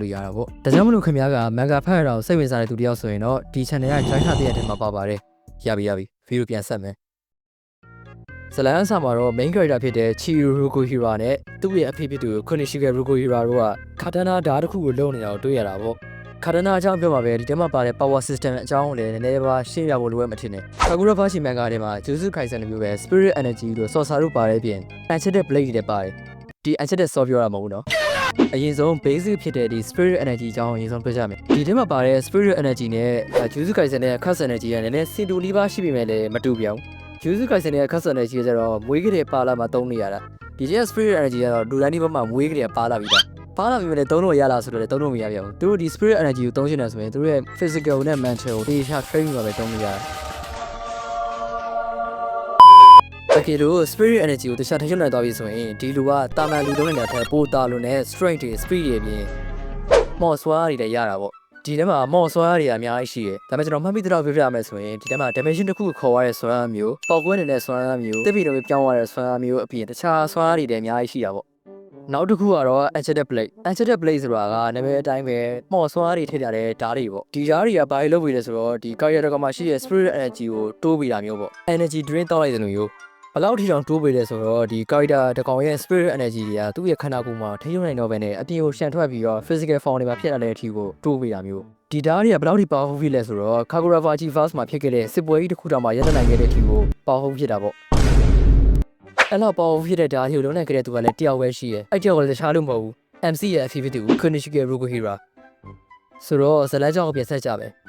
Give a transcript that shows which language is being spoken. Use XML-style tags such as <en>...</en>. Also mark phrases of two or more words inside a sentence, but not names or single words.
<my>လို့ရတာပေါ့ဒါကြောင့်မလို့ခင်ဗျာက manga ဖတ်ရတာကိုစိတ်ဝင်စားတဲ့သူတယောက်ဆိုရင်တော့ဒီ channel က join ထားတဲ့ထဲမှာပါပါတယ်ရပြီ video ပြန်ဆက်မယ်ဇလန်ဆာမှာတော့</my> <en>main character</en> <my>ဖြစ်တဲ့ Chiro Rokuhira နဲ့သူ့ရဲ့အဖေဖြစ်သူ Konosuke Rokuhira တို့ကကာတ နာဓာတ်တစ်ခုကိုလုံနေတာကိုတွေ့ရတာပေါ့ကာတနာအကြောင်းပြောမှာပဲဒီထဲမှာပါတဲ့</my> <en>power system</en> <my>အကြောင်းကိုလည်းနည်းနည်းပါရှင်းပြဖို့လိုအပ်မှထင်တယ်။ Kagurabachi manga ထဲမှာ Jujutsu Kaisen လိုမျိုးပဲ</my> <en>spirit energy</en> <my>တို့ sorcerer တို့ပါတဲ့အပြင်</my> <en>enchanted blade</en> <my>တွေလည်းပါတယ်။ဒီ</my> <en>enchanted sword</en> <my>ပြောတာမဟုတ်ဘူးနော်။အရင်ဆုံး basic ဖြစ်တဲ့ဒီ</my> <en>spirit energy</en> <my>အကြောင်းကိုအရင်ဆုံးပြောကြမယ်။ဒီထဲမှာပါတဲ့</my> <en>spirit energy</en> <my>နဲ့ Jujutsu Kaisen နဲ့</my> <en>Curse energy</en> <my>ကလည်းနည်းနည်းစင်တူလေးပါရှိပေမဲ့လည်းမတူပြောင်း။ Jujutsu Kaisen နဲ့</my> <en>Curse energy</en> <my>ကကျတော့မွေးကလေးပါလာမှသုံးနေရတာ။ဒီကျ</my> <en>spirit energy</en> <my>ကတော့လူတိုင်းဒီဘက်မှာမွေးကလေးပါလာပြီးသား။ပါလာပြီးမှလည်းသုံးလို့ရလားဆိုတော့လည်းသုံးလို့မရပြန်ဘူးသူတို့ဒီ</my> <en>spirit energy</en> <my>ကိုသုံးချင်တယ်ဆိုရင်သူတို့ရဲ့ physical နဲ့ mental ကိုတေချာ training မှာပဲသုံးလို့ရတယ် တကယ်လို့</my> <en>spirit energy</en> <my>ကိုတခြားထည့်နိုင်သွားပြီဆိုရင်ဒီလူကတာမန်လူတုံးနေတဲ့ထက်ပိုတာလို့နဲ့ strength တွေ speed တွေအပြင်မော့ဆွားတွေလည်းရတာပေါ့ဒီထဲမှာမော့ဆွားတွေအများကြီးရှိတယ်ဒါပေမဲ့ကျွန်တော်မှတ်မိတဲ့တော့ပြောပြရမယ်ဆိုရင်ဒီထဲမှာ dimension တစ်ခု ကိုခေါ်ရတဲ့ဆွားမျိုးပေါက်ကွဲနေတဲ့ဆွားမျိုးတစ်ပြည်တော့ပြောင်းရတဲ့ဆွားမျိုးအပြင်တခြားဆွားတွေလည်းအများကြီးရှိတာပေါ့နောက်တစ်ခုကတော့</my> <en>enchanted blade</en> <my>ဆိုတာကနာမည်အတိုင်းပဲမော်ဆွားတွေထည့်ထားတဲ့ဓာတ်တွေပေါ့ဒီ ဓာတ်တွေကဘာလို့လုပ်ပြီးလဲဆိုတော့ဒီ character ကမှရှိတဲ့</my> <en>spirit energy</en> <my>ကိုတိုးပေးတာမျိုးပေါ့</my> <en>energy drain</en> <my>တောက်လိုက်တဲ့လိုမျိုးဘယ်လောက်ထိတောင်တိုးပေးလဲ ဆိုတော့ဒီ character တကောင်ရဲ့</my> <en>spirit energy</en> <my>တွေကသူ့ရဲ့ခန္ဓာကိုယ်မှာထိန်းချုပ်နိုင်တော့ပဲနဲ့အပြင်ကိုရှန်ထွက်ပြီးတော့</my> <en>physical form</en> <my>တွေမှာဖြစ်လာတဲ့အထိကိုတိုးပေးတာမျိုးဒီဓာတ်တွေကဘယ်လောက်ထိ powerful ဖြစ်လဲဆိုတော့ Kagurabachi verse မှာဖြစ်ခဲ့တဲ့စစ်ပွဲကြီးတစ်ခုတောင်မှရပ်တန့်နိုင်ခဲ့တဲ့အထိကို powerful ဖြစ်တာပေါ့အဲ့တော့ပေါ်ဖြစ်တဲ့ဓာတ်ကိုလုံးနိုင်ခဲ့တဲ့သူကလည်းတယောက်ပဲရှိတယ်အဲ့တယောက်ကလည်းတခြားလို့မဟုတ်ဘူး MC ရဲ့အဖေဖြစ်သူ Konosuke Rokuhira ဆိုတော့ဇလန်းကြောင်းကိုပြန်ဆက်ကြပဲ</my>